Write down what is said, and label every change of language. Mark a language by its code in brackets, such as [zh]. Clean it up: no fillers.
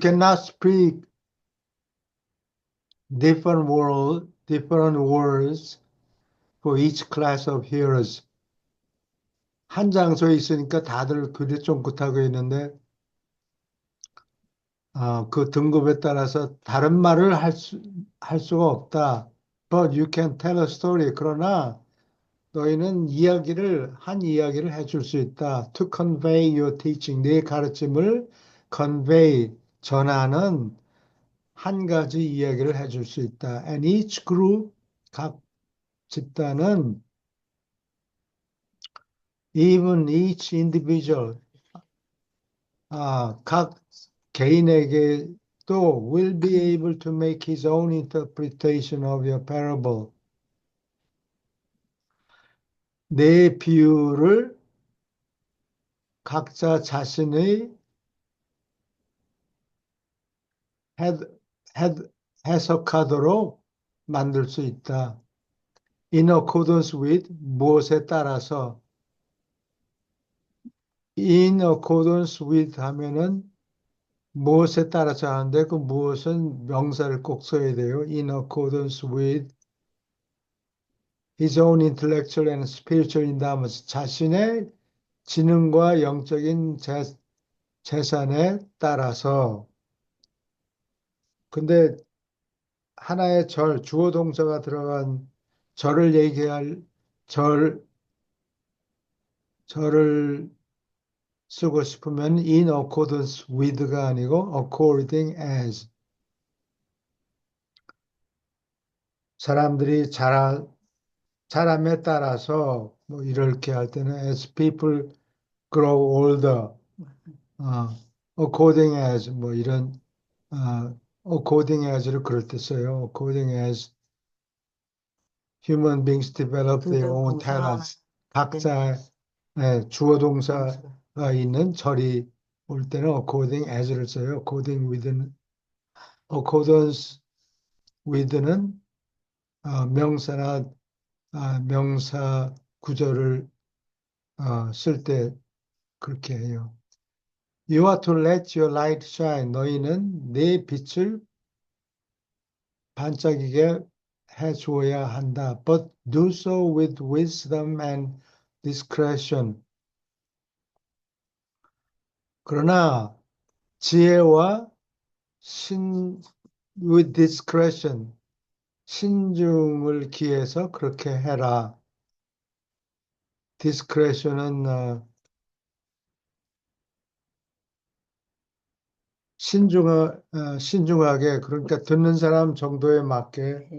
[en] cannot speak different words for each class of hearers. [ko] 한 장소에 있으니까 다들 글이 쫑긋하고 있는데 그 등급에 따라서 다른 말을 할 수가 없다. [en] But you can tell a story. [ko] 그러나 너희는 한 이야기를 해줄 수 있다. [en] To convey your teaching. [ko] 네 가르침을 convey, 전하는 한 가지 이야기를 해줄 수 있다. [en] And each group, [ko] 각 집단은 [en] even each individual, [ko] 각 개인에게 또 [en] will be able to make his own interpretation of your parable. [ko] 내 비유를 각자 자신의 해, 해, 해석하도록 만들 수 있다. [en] In accordance with [ko] 무엇에 따라서 [en] in accordance with [ko] 하면은 무엇에 따라서 하는데 그 무엇은 명사를 꼭 써야 돼요. [en] In accordance with his own intellectual and spiritual endowments. [ko] 자신의 지능과 영적인 재산에 따라서. 근데 하나의 주어 동사가 들어간 절을 얘기할 절, 절을 쓰고 싶으면 [en] in accordance with [ko] 가 아니고 [en] according as. [ko] 사람들이 자람에 따라서 뭐 이렇게 할 때는 [en] as people grow older, [ko] 어, [en] according as [ko] 뭐 이런 according as를 그럴 때 써요. [en] according as human beings develop their [ko] 등등 [en] own [ko] 동사가 하나 [en] talents. [ko] 되는 각자의 주어 동사가 있는 절이 올 때는 [en] according as [ko] 를 써요. [en] accordance with [ko] 는 명사나 명사 구조를 쓸 때 그렇게 해요. [en] You are to let your light shine. [ko] 너희는 내 빛을 반짝이게 해 주어야 한다. [en] But do so with wisdom and discretion. [ko] 그러나 지혜와 [en] with discretion, [ko] 신중을 기해서 그렇게 해라. discretion은 신중하게 그러니까 듣는 사람 정도에 맞게